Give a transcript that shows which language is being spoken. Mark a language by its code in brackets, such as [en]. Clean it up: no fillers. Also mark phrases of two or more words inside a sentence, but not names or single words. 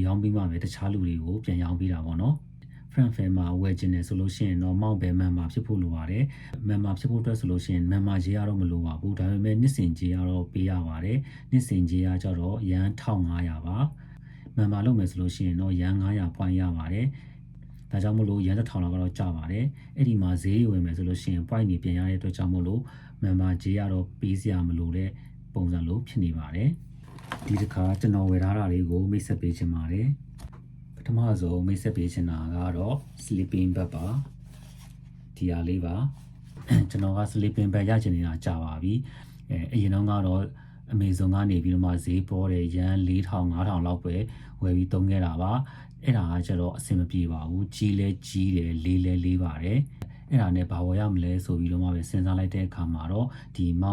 [my] ရောင်းပြီးမှပဲတခြားလူတွေကိုပြန်ရောင်းပေးတာပေါ့နော်။ Frank Fair မှာဝယ်ခြင်းနဲ့ဆိုလို့ရှိရင်တော့မောက်ပဲ member ဖြစ်ဖို့လိုပါတယ်။ member ဖြစ်ဖို့အတွက်ဆိုလို့ရှိရင် member ကြေးကတော့မလိုပါဘူး။ဒါပေမဲ့နှစ်စဉ်ကြေးကတော့ပေးရပါတယ်။နှစ်စဉ်ကြေးကကြတော့ရန်1500ပါ။ member လုပ်မယ်ဆိုလို့ရှိရင်တော့ရန်900 point ရပါတယ်။ဒါ ကြောင့်မို့လို့ရန်1000လောက်ကတော့ကျပါတယ်အဲ့ဒီမှာဈေးဝင်မယ်ဆိုလို့ရှိရင် point တွေပြင်ရတဲ့အတွက်ကြောင့်မို့လို့ member ကြေးကတော့ပေးစရာမလိုတဲ့ပုံစံလိုဖြစ်နေပါတယ်ဒီတစ်ခါကျွန်တော်ဝယ်ထားတာလေးကိုမိတ်ဆက်ပေးချင်ပါတယ်ပထမဆုံးမိတ်ဆက်ပေးချင်တာကတော့ sleeping bag ပါဒီဟာလေးပါကျွန်တော်က sleeping bag ရချင်နေတာကြာပါပြီအရင်တော့ကတော့Amazon ကနေပြီးတော့မှဈေးပေါ်တယ်ရန်4000 5000လောက်ပဲဝယ်ပြီးသုံးခဲ့တာပါအဲ့ဒါကကျ တော့အဆင်မပြေပါဘူးကြီးလဲကြီးတယ်လေးလဲလေးပါတယ်အဲ့ဒါနဲ့ဘာဝယ်ရမလဲဆိုပြီးတော့မှပဲစဉ်းစားလိုက်တဲ့အခါမှာတော့ဒီမော